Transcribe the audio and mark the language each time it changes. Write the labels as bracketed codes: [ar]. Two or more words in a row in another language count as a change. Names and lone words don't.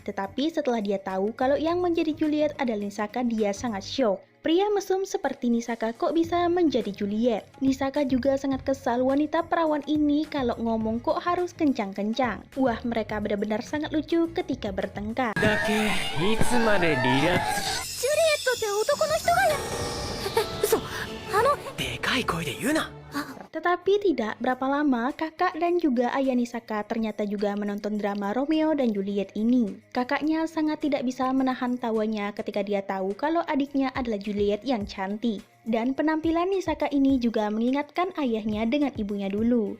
[id] Tetapi setelah dia tahu kalau yang menjadi Juliet adalah Nisaka, dia sangat shock. Pria mesum seperti Nisaka kok bisa menjadi Juliet? Nisaka juga sangat kesal wanita perawan ini kalau ngomong kok harus kencang-kencang. Wah, mereka benar-benar sangat lucu ketika bertengkar. [ja] Juliet って男の人がや。嘘。でかい声で言うな。 [id] Tetapi tidak berapa lama, kakak dan juga ayah Nisaka ternyata juga menonton drama Romeo dan Juliet ini. Kakaknya sangat tidak bisa menahan tawanya ketika dia tahu kalau adiknya adalah Juliet yang cantik. Dan penampilan Nisaka ini juga mengingatkan ayahnya dengan ibunya dulu.